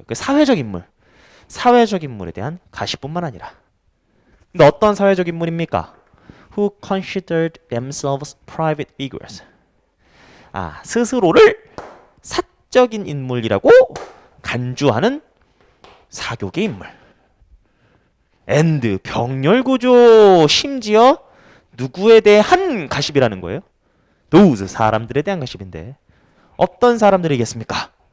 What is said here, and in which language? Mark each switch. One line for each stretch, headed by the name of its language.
Korean: 그 사회적 인물에 대한 가십뿐만 아니라. 근데 어떤 사회적 인물입니까?
English: Who considered themselves private figures.
Korean: 스스로를 사적인 인물이라고 간주하는 사교계 인물. and 병렬 구조 심지어 누구에 대한 가십이라는 거예요? those 사람들에 대한 가십인데 어떤 사람들이겠습니까?